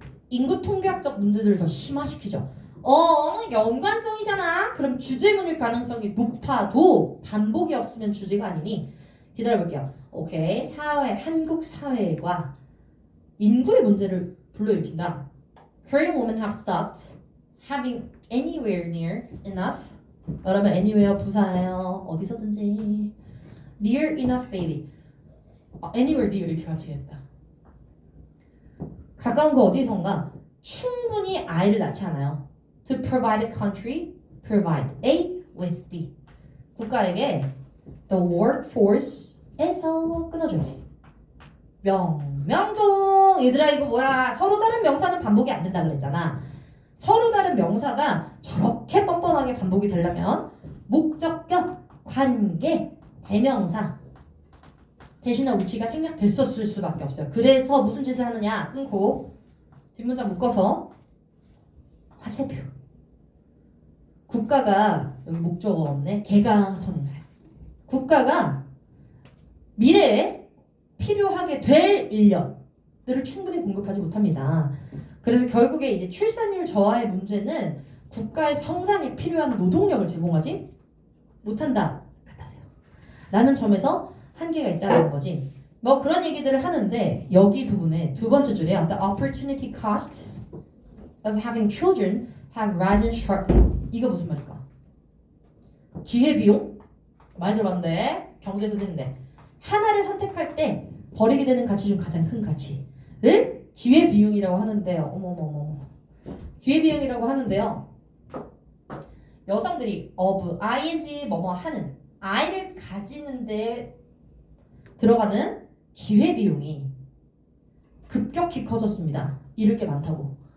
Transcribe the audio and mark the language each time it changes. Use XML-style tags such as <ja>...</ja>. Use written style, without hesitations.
<ko>인구 통계학적 문제들을 더 심화시키죠. 연관성이잖아. 그럼 주제문일 가능성이 높아도 반복이 없으면 주제가 아니니 기다려볼게요. 오케이. 사회, 한국 사회가 인구의 문제를 불러일으킨다.</ko> <en>Korean women have stopped having anywhere near enough.</en> <ko>여러분 anywhere 부사예요. 어디서든지.</ko> <en>Near enough baby. anywhere near</en> <ko>이렇게 같이 했다. 가까운 거 어디선가 충분히 아이를 낳지 않아요.</ko> <en>To provide a country, provide A with B.</en> <ko>국가에게</ko> <en>the workforce</en> <ko>에서 끊어줘야지. 명동. 얘들아 이거 뭐야? 서로 다른 명사는 반복이 안 된다 그랬잖아. 서로 다른 명사가 저렇게 뻔뻔하게 반복이 되려면 목적격, 관계, 대명사 대신에 위치가 생략됐었을 수밖에 없어요. 그래서 무슨 짓을 하느냐? 끊고 뒷문장 묶어서 화살표. 국가가 여기 목적어 없네. 개가 선행사야. 국가가 미래에 필요하게 될 인력들을 충분히 공급하지 못합니다. 그래서 결국에 이제 출산율 저하의 문제는 국가의 성장에 필요한 노동력을 제공하지 못한다. 같아요. 라는 점에서 한계가 있다는 거지. 뭐 그런 얘기들을 하는데 여기 부분에 두 번째 줄이야.</ko> <en>The opportunity cost of having children have risen sharply.</en> <ko>이거 무슨 말일까? 기회비용? 많이 들어봤는데 경제에서 듣는데 하나를 선택할 때 버리게 되는 가치 중 가장 큰 가치를 기회비용이라고 하는데요. 어머머머. 기회비용이라고 하는데요. 여성들이 of, ing, 뭐뭐 하는 아이를 가지는데 들어가는 기회비용이 급격히 커졌습니다. 잃을 게 많다고.</ko>